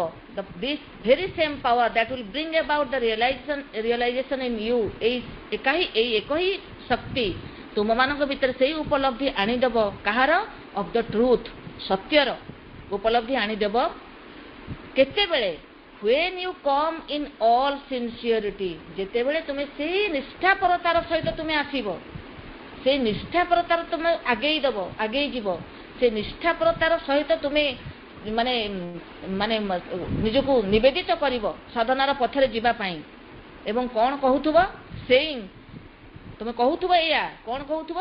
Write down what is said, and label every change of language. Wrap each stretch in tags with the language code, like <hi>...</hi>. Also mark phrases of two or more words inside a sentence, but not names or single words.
<en>This very same power that will bring about the realization in you.</en> <or>ଏଇ ଏକ ହିଁ ଶକ୍ତି ତୁମମାନଙ୍କ ଭିତରେ ସେଇ ଉପଲବ୍ଧି ଆଣିଦେବ। କାହାର?</or> <en>of the truth,</en> <or>ସତ୍ୟର ଉପଲବ୍ଧି ଆଣିଦେବ। କେତେବେଳେ?</or> <en>when you come in all sincerity,</en> <or>ଯେତେବେଳେ ତୁମେ ସେଇ ନିଷ୍ଠାପରତାର ସହିତ ତୁମେ ଆସିବ, ସେଇ ନିଷ୍ଠାପରତାର ତୁମେ ଆଗେଇ ଯିବ, ସେ ନିଷ୍ଠାପରତାର ସହିତ ତୁମେ ମାନେ ମାନେ ନିଜକୁ ନିବେଦିତ କରିବ ସାଧନାର ପଥରେ ଯିବା ପାଇଁ। ଏବଂ କ'ଣ କହୁଥିବ? ସେଇଂ, ତୁମେ କହୁଥିବ ଏଇଆ, କ'ଣ କହୁଥିବ?</or>